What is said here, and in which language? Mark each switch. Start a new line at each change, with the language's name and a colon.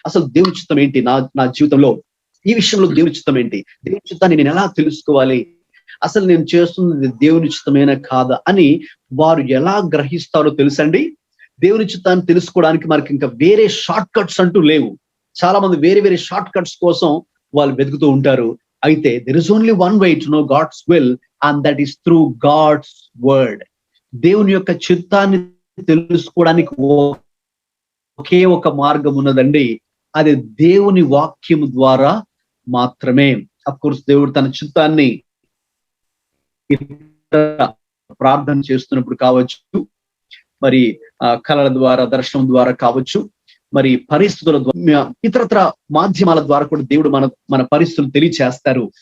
Telugu: అసలు దేవుని చిత్తం ఏంటి నా జీవితంలో, ఈ విషయంలో దేవుని చిత్తం ఏంటి, దేవుని చిత్తాన్ని నేను ఎలా తెలుసుకోవాలి, అసలు నేను చేస్తున్నది దేవుని చిత్తమేనా కాదా అని వారు ఎలా గ్రహిస్తారో తెలుసండి. దేవుని చిత్తాన్ని తెలుసుకోవడానికి మనకి ఇంకా వేరే షార్ట్ కట్స్ అంటూ లేవు. చాలా మంది వేరే వేరే షార్ట్ కట్స్ కోసం వాళ్ళు వెతుకుతూ ఉంటారు.
English: అయితే there is only one way to know God's will, and that is through God's word.
Telugu: దేవుని యొక్క చిత్తాన్ని తెలుసుకోవడానికి ఒకే ఒక మార్గం ఉన్నదండి, అది దేవుని వాక్యము ద్వారా మాత్రమే.
English: of course
Telugu: దేవుడు తన చిత్తాన్ని ప్రార్థన చేస్తున్నప్పుడు కావచ్చు, మరి కళల ద్వారా, దర్శనం ద్వారా కావచ్చు, మరి పరిస్థితుల ద్వారా, ఇతరత్ర మాధ్యమాల ద్వారా కూడా దేవుడు మన పరిస్థితులు తెలియచేస్తారు.